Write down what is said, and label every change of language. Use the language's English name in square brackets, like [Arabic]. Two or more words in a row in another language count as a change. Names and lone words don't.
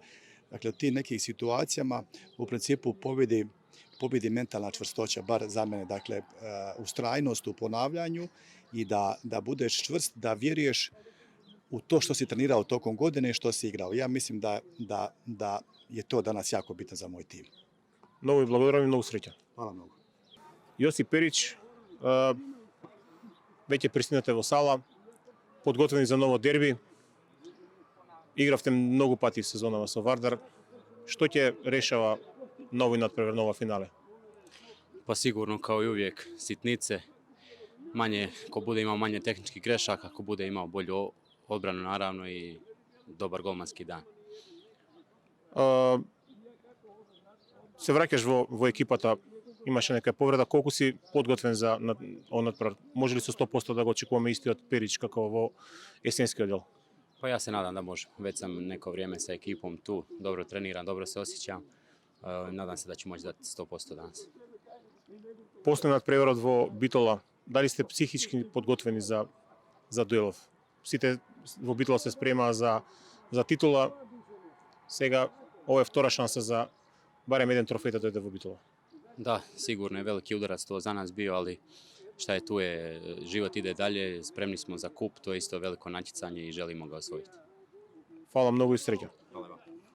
[Croatian] Dakle, u tim nekih situacijama u principu pobjedi mentalna čvrstoća, bar za mene. Dakle, ustrajnost u ponavljanju i da budeš čvrst, da vjeruješ u to što si trenirao tokom godine i što si igrao. Ja mislim da je to danas jako bitno za moj tim. [Macedonian] Mnogo i благодарам и многу среќа. [Croatian] Hvala mnogo. [Macedonian] Јосип Перич, веќе пристигнате во сала, подготвени за ново дерби. Игравте многу пати сезонава со Вардар. Што ќе решава новој надпревар, нова финале? [Croatian] Pa sigurno kao i uvijek sitnice, manje, ko bude imao manje tehničkih grešaka, ko bude imao bolju odbranu naravno i dobar golmanski dan. [Macedonian] Се враќаш во екипата, имаше нека повреда, колку си подготвен за надпревар? Може ли со 100% да го очекуваме истиот Перич како во есенскиот дел? [Croatian] Pa ja se nadam da možemo. Već sam neko vrijeme sa ekipom tu, dobro treniram, dobro se osjećam. Nadam se da ću moći dati 100% danas. [Macedonian] После надпреварот во Битола, дали сте психички подготвени за дуелов? Сите во Битола се спремаа за титула. Сега ова е втора шанса за [Croatian] barem jedan trofej da dođe u Bitola. Da, sigurno je veliki udarac to za nas bio, ali šta je tu je, život ide dalje, spremni smo za kup, to je isto veliko natjecanje i želimo ga osvojiti. Hvala mnogo i sreća. Hvala vam.